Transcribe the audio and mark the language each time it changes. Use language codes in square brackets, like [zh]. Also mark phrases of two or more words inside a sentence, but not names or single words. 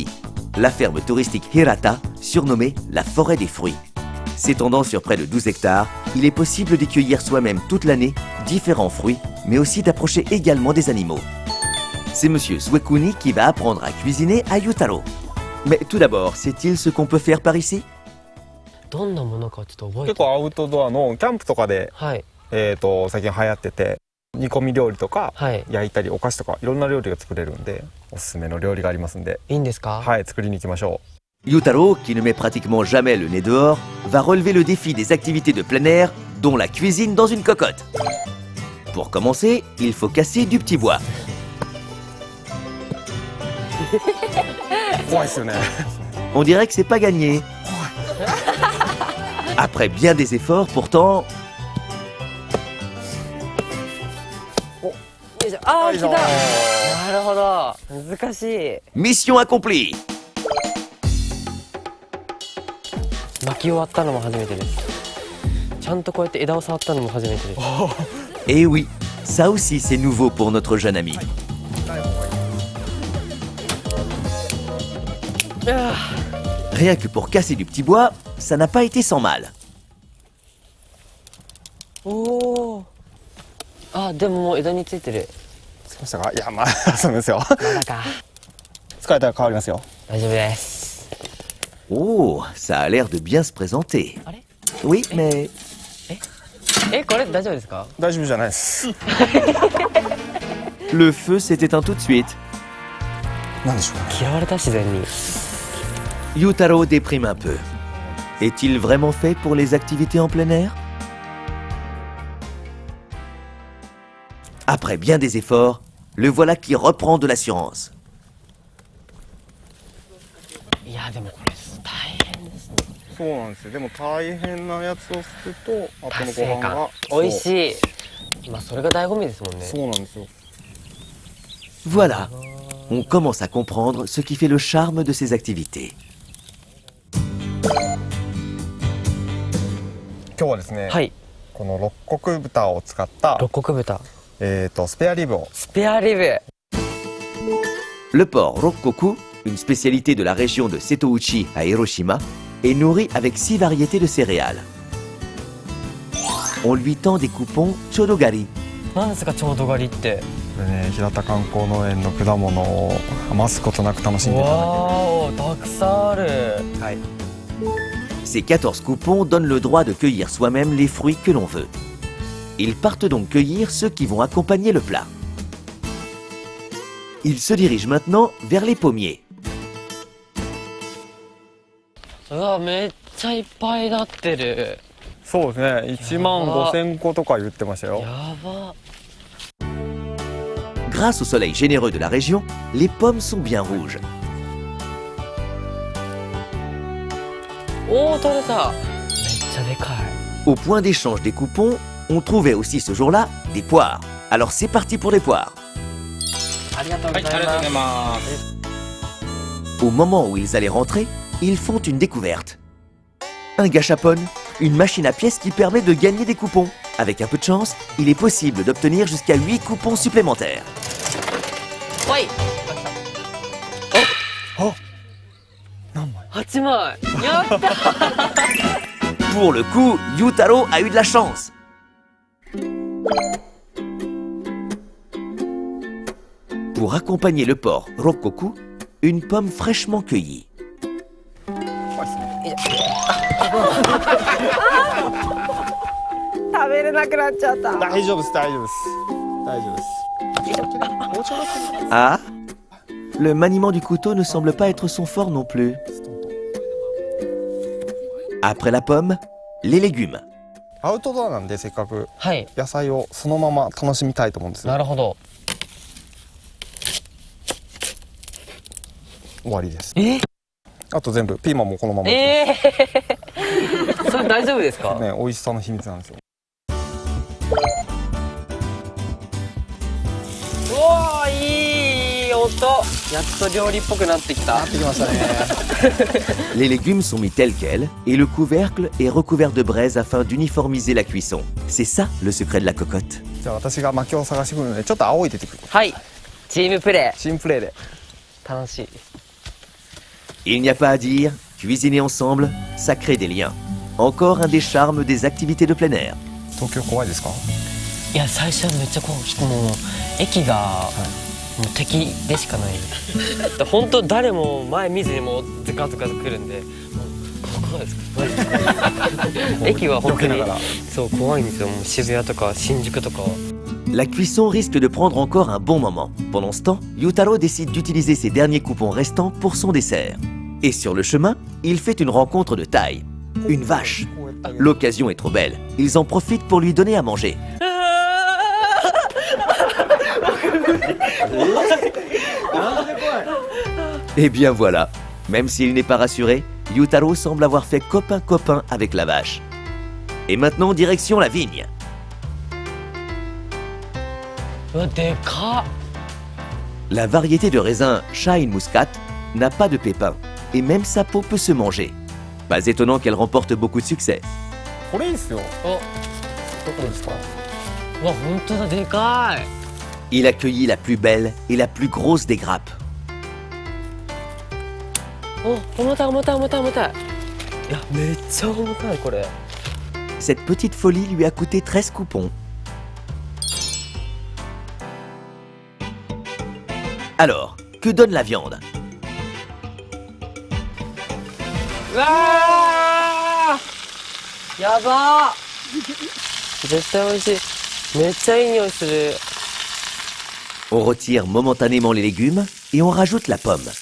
[fr] La ferme touristique Hirata, surnommée la forêt des fruits. S'étendant sur près de 12 hectares, il est possible d'y cueillir soi-même toute l'année différents fruits, mais aussi d'approcher également des animaux. C'est monsieur Suekuni qui va apprendre à cuisiner à Yutaro. Mais tout d'abord, sait-il ce qu'on peut faire par ici? [ja] どんなものかちょっと覚えて結構アウトドアのキャンプとかで、はい。最近流行ってて、煮込み料理とか、はい。焼いたりお菓子とかいろんな料理が作れるんで、おすすめの料理がありますんで、いいんですか？はい、作りに行きましょう。 [fr] Yutaro, qui ne met pratiquement jamais le nez dehors, va relever le défi des activités de plein air, dont la cuisine dans une cocotte. Pour commencer, il faut casser du petit bois. [ja] 怖いですよね。 [fr] On dirait que c'est pas gagné. Après bien des efforts, pourtant, [ja] よいしょ。あー、来た。よいしょなるほど。難しい。 [fr] mission accomplie. [ja] 巻き終わったのも初めてです。ちゃんとこうやって枝を触ったのも初めてです。 [fr] Et oui, ça aussi c'est nouveau pour notre jeune ami. [ja] あ [fr] Rien que pour casser du petit bois, ça n'a pas été sans mal. [ja] ーおー。あ、でももう枝についてる。つきましたか？いや、まあ、そうですよ。まだか。疲れたら変わりますよ。大丈夫です。 [fr] Oh, ça a l'air de bien se présenter. [ja] あれ？ [fr] Oui, mais [ja] これ大丈夫ですか？大丈夫じゃないです。 [fr] le feu s'est éteint tout de suite. [ja] なんでしょうね。嫌われた自然に。 [fr] Yutaro déprime un peu. Est-il vraiment fait pour les activités en plein air? Après bien des efforts, le voilà qui reprend de l'assurance. [ja] いやでもこれ大変ですね。そうなんですよ。でも大変なやつをすると、あと達のご飯成感が美味しい。まあそれが醍醐味ですもんね。そうなんですよ。 [fr] Voilà, on commence à comprendre ce qui fait le charme de ces activités. [ja] 今日はですね、はい。この六穀豚を使った六穀豚。スペアリブを。スペアリブ。 [fr] Le porc Rokkoku, une spécialité de la région de Setouchi à Hiroshima, est nourri avec 6 variétés de céréales. On lui tend des coupons chodogari. [ja] なんですかちょうど狩りって。これね、平田観光農園の果物を余すことなく楽しんでいただわー、たくさんある。ける。はい。 [fr] Ces 14 coupons donnent le droit de cueillir soi-même les fruits que l'on veut. Ils partent donc cueillir ceux qui vont accompagner le plat. Ils se dirigent maintenant vers les pommiers. [ja] うわ、めっちゃいっぱいなってる。そうですね。1万5000個とか言ってましたよ。やば。 [fr] Grâce au soleil généreux de la région, les pommes sont bien rouges. [ja] おー、取れた。めっちゃでかい。 [fr] Au point d'échange des coupons, on trouvait aussi ce jour-là des poires. Alors c'est parti pour les poires. [ja] ありがとうございます。 [fr] Au moment où ils allaient rentrer, ils font une découverte. Un gâchapon, une machine à pièces qui permet de gagner des coupons. Avec un peu de chance, il est possible d'obtenir jusqu'à 8 coupons supplémentaires. [ja] はい。あ、何枚？ 8枚やった [fr] Pour le coup, Yutaro a eu de la chance. Pour accompagner le porc Rokkoku, une pomme fraîchement cueillie. [ja] 食べれなくなっちゃった。大丈夫です大丈夫です大丈夫です。 [fr] Ah, le maniement du couteau ne semble pas être son fort non plus. Après la pomme, les légumes. [ja] アウトドアなんでせっかくはい、野菜をそのまま楽しみたいと思うんですよ。なるほど。終わりです。えあと全部ピーマンもこのまま。それ大丈夫ですか？ね、美味しさの秘密なんですよ。うわー、いい音。やっと料理っぽくなってきた。なってきましたね。 [fr] Les légumes sont mis tels quels et le couvercle est recouvert de braise afin d'uniformiser la cuisson. C'est ça le secret de la cocotte. [ja] じゃあ私が薪を探してくるのでちょっと青い出てくる。はい、チームプレチームプレーで。ー楽しい。 [fr] Il n'y a pas à dire, cuisiner ensemble, ça crée des liens. Encore un des charmes des activités de plein air. [ja] 東京怖いですか？いや、最初はめっちゃこう、もう駅がもう敵でしかない。本当誰も前見ずにもうズカズカ来るんで、もう怖いですか？駅は本当にそう怖いんですよ。もう渋谷とか新宿とか。 [fr] La cuisson risque de prendre encore un bon moment. Pendant ce temps, Yutaro décide d'utiliser ses derniers coupons restants pour son dessert. Et sur le chemin, il fait une rencontre de taille. Une vache. L'occasion est trop belle. Ils en profitent pour lui donner à manger. Et bien voilà. Même s'il n'est pas rassuré, Yutaro semble avoir fait copain-copain avec la vache. Et maintenant, direction la vigne. [ja] うわ、でかっ。 [fr] La variété de raisin Shine Muscat n'a pas de pépins, et même sa peau peut se manger. Pas étonnant qu'elle remporte beaucoup de succès. [ja] これいいですよ。お、どこですか？うわ、本当だ、でかい。 [fr] Il a cueilli la plus belle et la plus grosse des grappes. [ja] お、重たい重たい重たい重たい。いや、めっちゃ重たいこれ。 [fr] Cette petite folie lui a coûté 13 coupons. Alors, que donne la viande? [ja] うわー、やばー。絶対美味しい。めっちゃいい匂いする。 [fr] On retire momentanément les légumes et on rajoute la pomme.